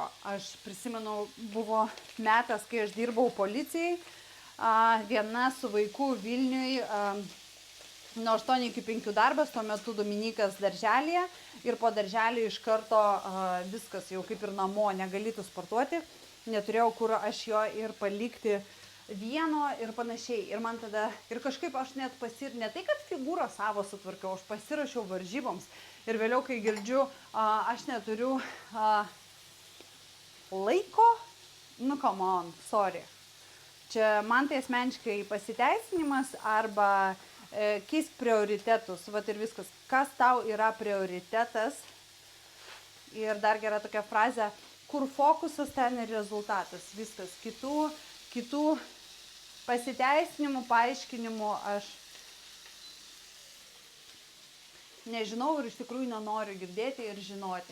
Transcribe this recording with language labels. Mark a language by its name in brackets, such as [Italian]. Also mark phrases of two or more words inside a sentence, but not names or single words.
[Lithuanian] Aš prisimenu, buvo metas, kai aš dirbau policijai, viena su vaiku Vilniui, nuo 8 iki 5 darbas, tuo metu Dominikas darželėje ir po darželį iš karto viskas jau kaip ir namo, negalėtų sportuoti, neturėjau kur aš jo ir palikti vieno ir panašiai. Ir man tada, ir kažkaip aš net ne tai, kad figūrą savo sutvarkiau, aš pasirašiau varžyboms ir vėliau, kai girdžiu, aš neturiu laiko, nu [English] come on, sorry. [Lithuanian] Čia man tai asmeniškai pasiteisinimas arba keisk prioritetus, vat ir viskas, kas tau yra prioritetas. Ir dar gera tokia frazė, kur fokusas, ten ir rezultatas, viskas. Kitų pasiteisinimų, paaiškinimų aš nežinau ir iš tikrųjų nenoriu girdėti ir žinoti.